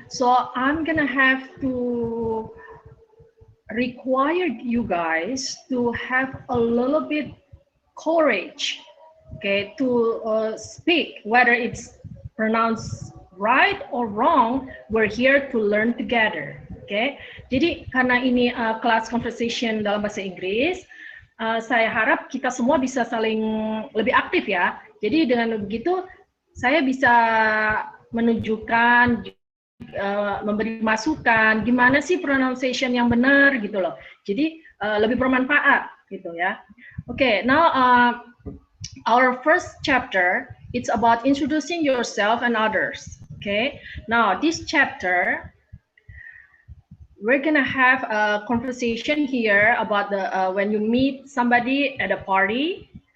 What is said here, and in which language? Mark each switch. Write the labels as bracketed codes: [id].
[en] So I'm gonna have to require you guys to have a little bit courage, okay, to speak, whether it's pronounced right or wrong. We're here to learn together, okay. [id] Jadi karena ini kelas conversation dalam bahasa Inggris, saya harap kita semua bisa saling lebih aktif ya. Jadi dengan begitu saya bisa menunjukkan, memberi masukan gimana sih pronunciation yang benar gitu loh. Jadi lebih bermanfaat gitu ya. [en] Okay, now our first chapter, it's about introducing yourself and others. Okay, now this chapter, we're gonna have a conversation here about the when you meet somebody at a party.